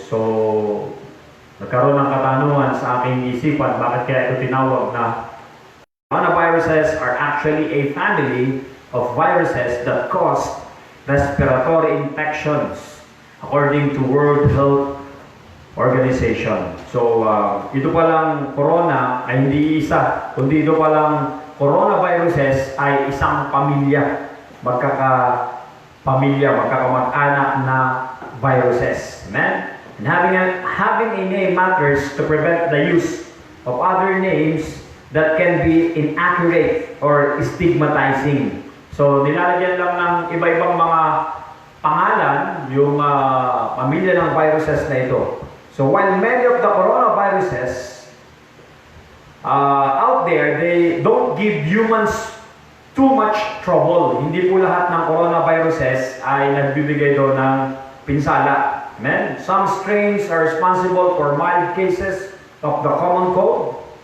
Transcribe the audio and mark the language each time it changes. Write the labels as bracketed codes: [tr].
[tl] So, nagkaroon ng katanungan sa aking isipan, bakit kaya ito tinawag na [en] coronaviruses are actually a family of viruses that cause respiratory infections according to World Health Organization. [tl] So, ito palang corona ay hindi isa, kundi ito palang coronaviruses ay isang pamilya, magkakamag-anak na viruses. Amen? [en] And having a name matters to prevent the use of other names that can be inaccurate or stigmatizing. [tl] So, nilalagyan lang ng iba-ibang mga pangalan yung pamilya ng viruses na ito. [en] So while many of the coronaviruses out there, they don't give humans too much trouble. [tl] Hindi po lahat ng coronaviruses ay nagbibigay doon ng pinsala. Amen? [en] Some strains are responsible for mild cases of the common cold.